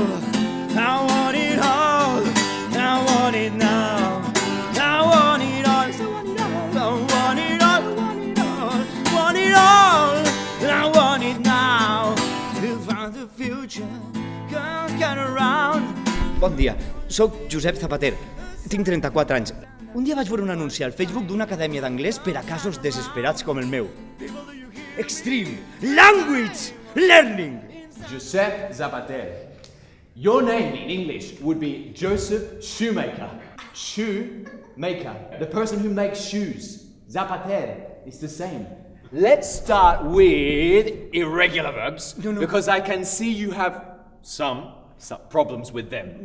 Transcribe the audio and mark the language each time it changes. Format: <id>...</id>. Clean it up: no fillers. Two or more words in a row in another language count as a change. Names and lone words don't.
<en>I want it all. I want it now. I want it all. I want it all. I want it all. I want it now. To find the future. Get around.</en> <ca>Bon dia, soc Josep Zapater. Tinc 34 anys. Un dia vaig veure un anunci al Facebook d'una acadèmia d'anglès per a casos desesperats com el meu. Extreme Language Learning.</ca> <en>Josep Zapater. Your name in English would be Joseph Shoemaker. Shoemaker, the person who makes shoes. Zapater is the same. Let's start with irregular verbs, because I can see you have some problems with them.</en>